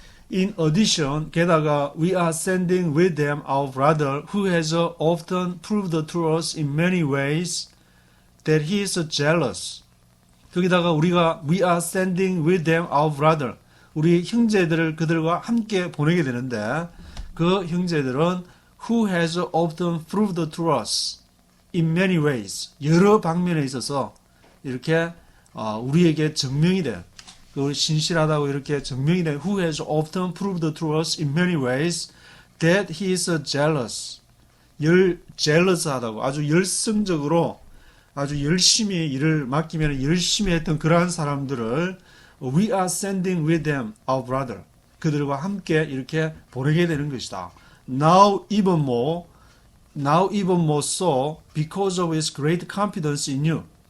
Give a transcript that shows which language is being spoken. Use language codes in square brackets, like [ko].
[en] In addition, [ko] 게다가 [en] we are sending with them our brother who has often proved to us in many ways that he is jealous. [ko] 거기다가 우리가 [en] we are sending with them our brother. [ko] 우리 형제들을 그들과 함께 보내게 되는데 그 형제들은 [en] who has often proved to us in many ways. [ko] 여러 방면에 있어서 이렇게 우리에게 증명이 돼. 그 신실하다고 이렇게 증명이 돼. [en] Who has often proved to us in many ways that he is jealous. [ko] jealous하다고 아주 열성적으로 아주 열심히 일을 맡기면 열심히 했던 그러한 사람들을 [en] we are sending with them our brother. [ko] 그들과 함께 이렇게 보내게 되는 것이다. [en] Now even more so because of his great confidence in you.